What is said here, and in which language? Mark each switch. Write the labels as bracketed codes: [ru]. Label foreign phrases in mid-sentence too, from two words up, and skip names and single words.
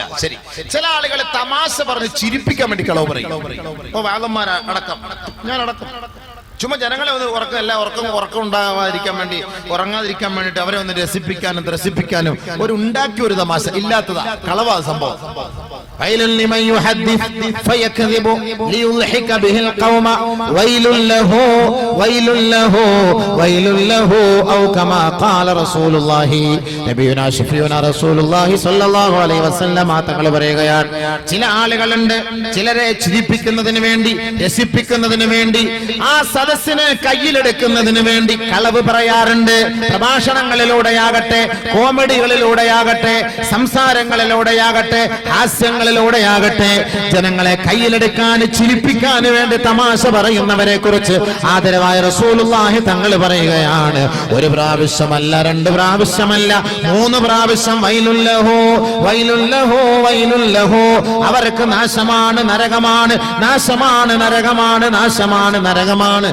[ml] ശരി, ചില ആളുകൾ തമാശ പറഞ്ഞ് ചിരിപ്പിക്കാൻ വേണ്ടി കളവ് പറയും. ഇപ്പൊ വാദന്മാർ അടക്കം, ഞാൻ അടക്കം ചുമ്മാ ജനങ്ങളെ ഒന്ന് ഉറക്കം ഉണ്ടാകാതിരിക്കാൻ വേണ്ടി, ഉറങ്ങാതിരിക്കാൻ വേണ്ടിട്ട് അവരെ ഒന്ന് രസിപ്പിക്കാനും ത്രസിപ്പിക്കാനും ഒരു ഉണ്ടാക്കിയ ഒരു തമാശ ഇല്ലാത്തതാ, കളവാ സംഭവം. [ar] ويل لمن يحدث فيكذب ليضحك به القوم ويل له ويل له ويل له أو كما قال رسول الله نبينا شفيعنا رسول الله صلى الله عليه وسلم [ml] തങ്ങൾ പറയുകയാണ്, ചില ആളുകളുണ്ട് ചിലരെ ചിരിപ്പിക്കുന്നതിന് വേണ്ടി, രസിപ്പിക്കുന്നതിന് വേണ്ടി, ആ സദസ്സിനെ കയ്യിലെടുക്കുന്നതിന് വേണ്ടി കളവ് പറയാറുണ്ട്. പ്രഭാഷണങ്ങളിലൂടെയാകട്ടെ, കോമഡികളിലൂടെയാകട്ടെ, സംസാരങ്ങളിലൂടെയാകട്ടെ, ഹാസ്യങ്ങളിലൂടെയാകട്ടെ, ജനങ്ങളെ കയ്യിലെടുക്കാൻ, ചിരിപ്പിക്കാൻ വേണ്ടി തമാശ പറയുന്നവരെ കുറിച്ച് ആദരവായ റസൂലുള്ളാഹി തങ്ങൾ പറയുകയാണ്, ഒരു പ്രാവശ്യമല്ല, 2 പ്രാവശ്യമല്ല, 3 പ്രാവശ്യം [ar] ويل له ويل له ويل له, [ml] അവർക്ക് നാശമാണ്, നരകമാണ്, നാശമാണ്, നരകമാണ്, നാശമാണ്, നരകമാണ്.